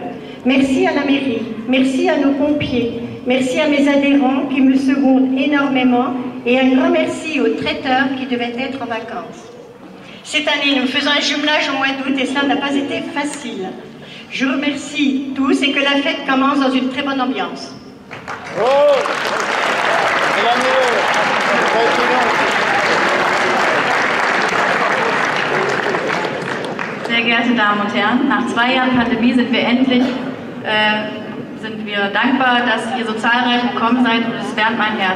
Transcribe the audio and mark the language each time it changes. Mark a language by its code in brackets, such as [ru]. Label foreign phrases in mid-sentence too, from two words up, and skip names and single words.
[fr] Merci à la mairie, merci à nos pompiers, merci à mes adhérents qui me secondent énormément et un grand merci aux traiteurs qui devaient être en vacances. Cette année, nous faisons un jumelage au mois d'août et cela n'a pas été facile. Je remercie tous et que la fête commence dans une très bonne ambiance. [de] Sehr geehrte Damen und Herren, nach 2 Jahren Pandemie sind wir endlich dankbar, dass ihr so zahlreich gekommen seid und es wärmt mein Herz.